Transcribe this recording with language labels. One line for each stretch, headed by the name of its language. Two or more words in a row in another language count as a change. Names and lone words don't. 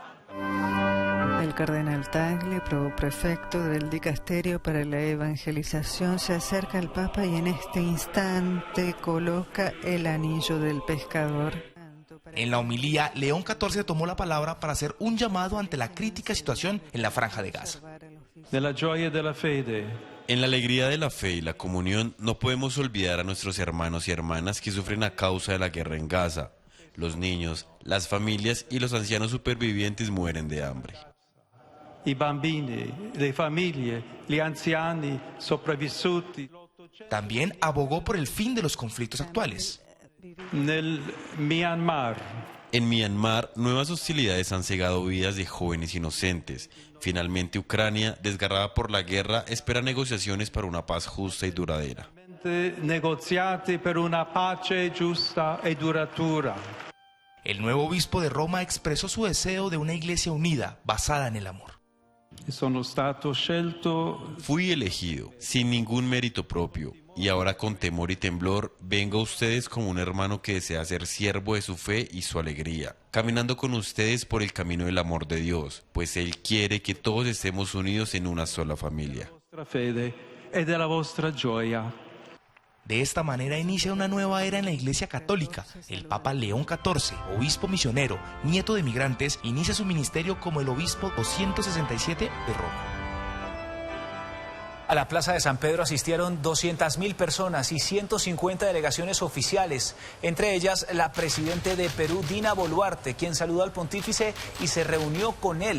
Spanish: El cardenal Tagle, prefecto del dicasterio para la evangelización, se acerca al Papa y en este instante coloca el anillo del pescador. En la homilía, León XIV tomó la palabra para hacer un llamado ante la crítica situación en la Franja de Gaza.
Italian: Nella gioia della fede.
Spanish: En la alegría de la fe y la comunión no podemos olvidar a nuestros hermanos y hermanas que sufren a causa de la guerra en Gaza. Los niños, las familias y los ancianos supervivientes mueren de hambre.
Italian: I bambini, le famiglie, gli anziani sopravvissuti.
Spanish: También abogó por el fin de los conflictos actuales.
Italian: Nel Myanmar.
Spanish: En Myanmar, nuevas hostilidades han cegado vidas de jóvenes inocentes. Finalmente, Ucrania, desgarrada por la guerra, espera negociaciones para una paz justa y duradera.
Italian: Negoziati per una pace giusta e duratura.
Spanish: El nuevo obispo de Roma expresó su deseo de una iglesia unida, basada en el amor.
Italian: Sono stato scelto.
Spanish: Fui elegido, sin ningún mérito propio, y ahora con temor y temblor vengo a ustedes como un hermano que desea ser siervo de su fe y su alegría, caminando con ustedes por el camino del amor de Dios, pues Él quiere que todos estemos unidos en una sola familia.
Italian: Vostra fede e della vostra gioia.
Spanish: De esta manera inicia una nueva era en la Iglesia Católica. El Papa León XIV, obispo misionero, nieto de migrantes, inicia su ministerio como el obispo 267 de Roma. A la Plaza de San Pedro asistieron 200.000 personas y 150 delegaciones oficiales, entre ellas la presidenta de Perú, Dina Boluarte, quien saludó al pontífice y se reunió con él.